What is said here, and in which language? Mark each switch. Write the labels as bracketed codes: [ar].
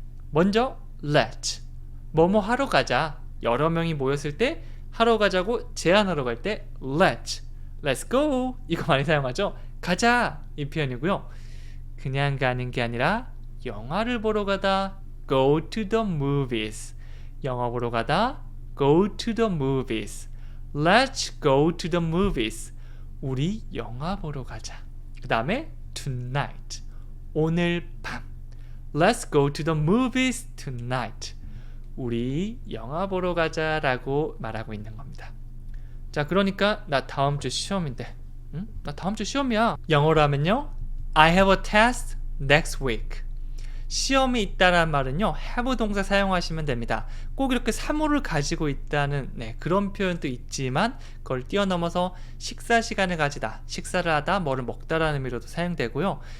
[ko] 먼저 Let's 뭐뭐 하러 가자. 여러 명이 모였을 때 하러 가자고 제안하러 갈 때 [en] Let's go [ko] 이거 많이 사용하죠. 가자 이 표현이고요. 그냥 가는 게 아니라 영화를 보러 가다 [en] go to the movies. [ko] 영화 보러 가다 [en] go to the movies. Let's go to the movies. [ko] 우리 영화 보러 가자. 그 다음에 tonight. 오늘 밤. [en] Let's go to the movies tonight. [ko] 우리 영화 보러 가자 라고 말하고 있는 겁니다. 자, 그러니까 나 다음 주 시험인데. 응? 나 다음 주 시험이야. 영어로 하면요. [en] I have a test next week. [ko] 시험이 있다란 말은요. have 동사 사용하시면 됩니다. 꼭 이렇게 사물을 가지고 있다는 그런 표현도 있지만 그걸 뛰어넘어서 식사 시간을 가지다, 식사를 하다, 뭐를 먹다라는 의미로도 사용되고요.